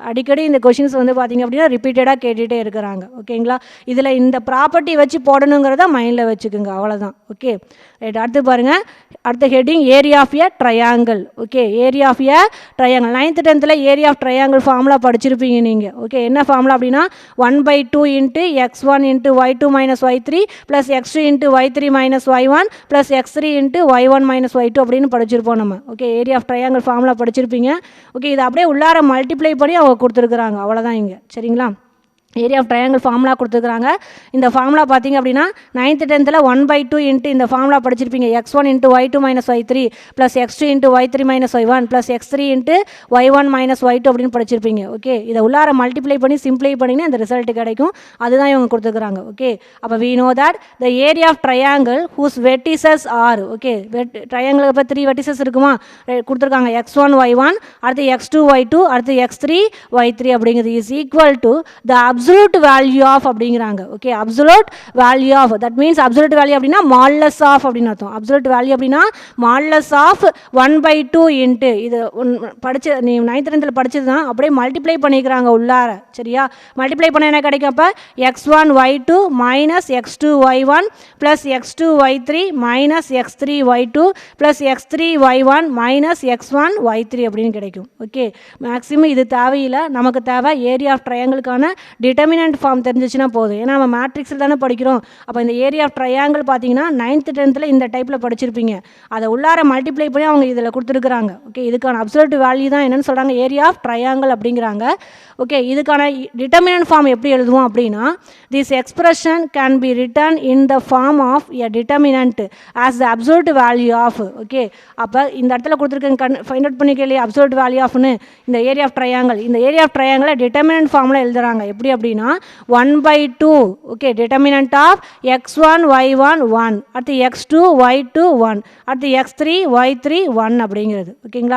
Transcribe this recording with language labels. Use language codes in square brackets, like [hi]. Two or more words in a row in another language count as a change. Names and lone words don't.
[ta] அடிக்கடி இந்த கொஷின்ஸ் வந்து பார்த்தீங்க அப்படின்னா ரிப்பீட்டடாக கேட்டுகிட்டே இருக்கிறாங்க. ஓகேங்களா? இதில் இந்த ப்ராப்பர்ட்டி வச்சு போடணுங்கிறத மைண்டில் வச்சுக்கோங்க. அவ்வளோதான். [en] okay, right. [ta] அடுத்து பாருங்கள். [en] அடுத்த heading area of a triangle. Okay, area of a triangle 9th 10th area of triangle formula [ta] படிச்சிருப்பீங்க நீங்கள். ஓகே, என்ன ஃபார்முலா அப்படின்னா 1/2 × x1 × y2 - y3 + x2 × y3 - y1 + x3 × y1 - y2 அப்படின்னு படிச்சிருப்போம் நம்ம. [en] okay, area of triangle formula [ta] படிச்சிருப்பீங்க. ஓகே, இதை அப்படியே உள்ளார மல்டிப்ளை பண்ணி அவங்க கொடுத்துருக்குறாங்க. அவ்வளோதான் இங்கே. சரிங்களா? [en] area of triangle formula [ta] கொடுத்துருக்குறாங்க. இந்த ஃபார்முலா பார்த்தீங்க அப்படின்னா 9th 10th 1/2 × இந்த ஃபார்முலா படிச்சிருப்பீங்க. x1 × y2 - y3 + x2 × y3 - y1 + x3 × y1 - y2 அப்படின்னு படிச்சிருப்பீங்க. ஓகே, இதை உள்ளார மல்டிப்ளை பண்ணி சிம்பிளை பண்ணிங்கன்னா இந்த ரிசல்ட் கிடைக்கும். அதுதான் இவங்க கொடுத்துருக்குறாங்க. ஓகே, அப்போ [en] we know that the area of triangle whose vertices are, [ta] ஓகே, ட்ரையாங்கிள் இப்போ 3 வெர்டிசஸ் இருக்குமா கொடுத்துருக்காங்க. [en] x1 y1, அடுத்து x2 y2, அடுத்து x3 y3 அப்படிங்கிறது is equal to the absolute value of அப்படிங்கிறாங்க. ஓகே, absolute value of, that means absolute value அப்படின்னா modulus of [ta] அப்படின்னு அர்த்தம். [en] absolute value [ta] அப்படின்னா [en] modulus of [ta] 1/2 × இது படிச்சு நீ 9th 10th படிச்சது தான் அப்படியே மல்டிப்ளை பண்ணிக்கிறாங்க உள்ளார. சரியா? மல்டிப்ளை பண்ண என்ன கிடைக்கும்? அப்போ x1 y2 - x2 y1 + x2 y3 - x3 y2 + x3 y1 - x1 y3 அப்படின்னு கிடைக்கும். [en] okay, maximum [ta] இது தேவையில்லை. நமக்கு தேவை [en] area of [ta] ட்ரையாங்கிளுக்கான [en] determinant form [ta] தெரிஞ்சிச்சுன்னா போதும். ஏன்னா நம்ம மேட்ரிக்ஸில் தானே படிக்கிறோம். அப்போ இந்த [en] area of triangle [ta] பார்த்தீங்கன்னா 9th 10th இந்த டைப்பில் படிச்சிருப்பீங்க. அதை உள்ளார மல்டிப்ளை பண்ணி அவங்க இதில் கொடுத்துருக்குறாங்க. ஓகே, இதுக்கான [en] absolute value [ta] தான் என்னென்னு சொல்கிறாங்க? [en] area of triangle [ta] அப்படிங்கிறாங்க. [en] okay, இதுக்கான determinant form [ta] எப்படி எழுதுவோம் அப்படின்னா [en] this expression can be written in the form of a determinant as the absolute value of. [ta] ஓகே, அப்போ இந்த இடத்துல கொடுத்துருக்க [en] find out [ta] பண்ணிக்கலையே [en] absolute value [ta] ஆஃப்னு இந்த [en] area of triangle. [ta] இந்த [en] area of [ta] ட்ரையாங்கிளை டிட்டர்மினன்ட் ஃபார்மில் எழுதுறாங்க. எப்படி அப்படின்னா 1/2. [en] okay, determinant of [ta] x1 y1 1, அடுத்து x2 y2 1, அடுத்து x3 y3 1 அப்படிங்கிறது. ஓகேங்களா?